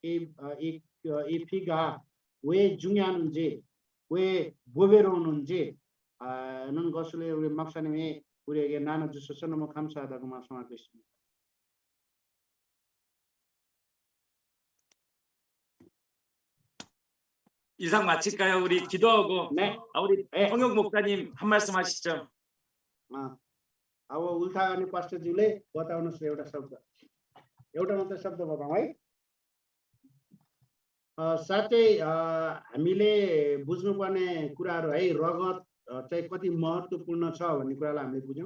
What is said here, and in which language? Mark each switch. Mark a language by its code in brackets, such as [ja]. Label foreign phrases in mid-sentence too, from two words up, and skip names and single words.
[ko] 이 피가 왜 중요한지, 왜 보배로운지 는 것을 우리 목사님이 우리에게 나눠주셔서 너무 감사하다고 말씀하고 있습니다. 이상 마칠까요? 우리 기도하고 네. 우리 네. 홍영 목사님 한 말씀 하시죠. [ne] अब उल्था गर्ने पास्टरज्यूले बताउनुहोस् एउटा शब्द, एउटा मात्रै शब्द बताउँ है। साथै हामीले बुझ्नुपर्ने कुराहरू है, रगत चाहिँ कति महत्त्वपूर्ण छ भन्ने कुरालाई हामीले बुझ्यौँ।